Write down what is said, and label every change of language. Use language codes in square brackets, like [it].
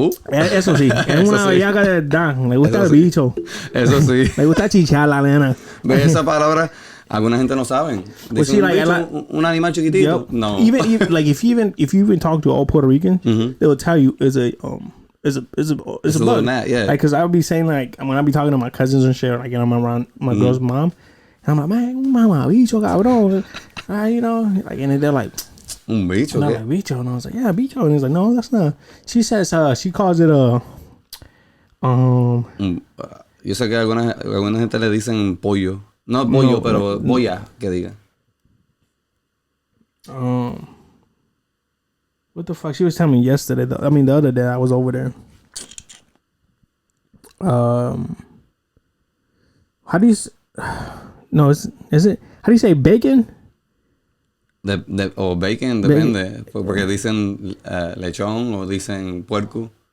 [es] Eso sí, es una bellaca de verdad. Le gusta el bicho. Eso sí. Le gusta chichar la nena. ¿Ves esa palabra? Alguna gente no saben. Pues sí, like, un animal chiquitito. [en] Yep. No. Even like if you even talk to all Puerto Ricans, they will tell you it's a bug. Gnat, yeah. Like, cause I would be saying like when I be talking to my cousins and shit, like, you know, I'm around my girl's mom, and I'm like, man, mama, bicho, cabrón, you know, like, and they're like, [es] un bicho, [en] and I'm like, bicho, and I was like, yeah, bicho, and he's like, no, that's not. She says, she calls it a, [es] yo sé que alguna gente le dicen pollo. No pollo, pero boya, que diga. [en] What the fuck? She was telling me yesterday. The other day I was over there. How do you? No, is it? How do you say bacon? [es] O bacon, depende. Porque dicen lechón o dicen puerco.